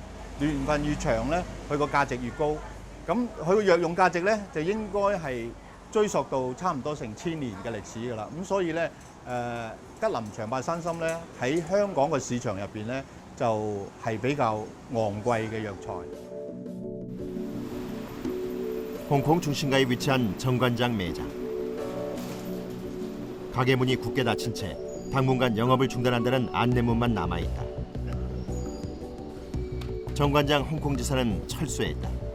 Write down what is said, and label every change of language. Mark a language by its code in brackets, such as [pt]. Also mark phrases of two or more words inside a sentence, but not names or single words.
[yue] 年份越長咧，佢個價值越高。咁佢個藥用價值咧就應該係追溯到差唔多成1000年嘅歷史㗎啦。咁所以咧吉林長敗山參咧喺香港嘅市場入邊咧就係比較昂貴嘅藥材。 [ko] 홍콩 중심가에 위치한 정관장 매장. 가게 문이 굳게 닫힌 채 당분간 영업을 중단한다는 안내문만 남아있다. 정관장 홍콩지사는 철수했다.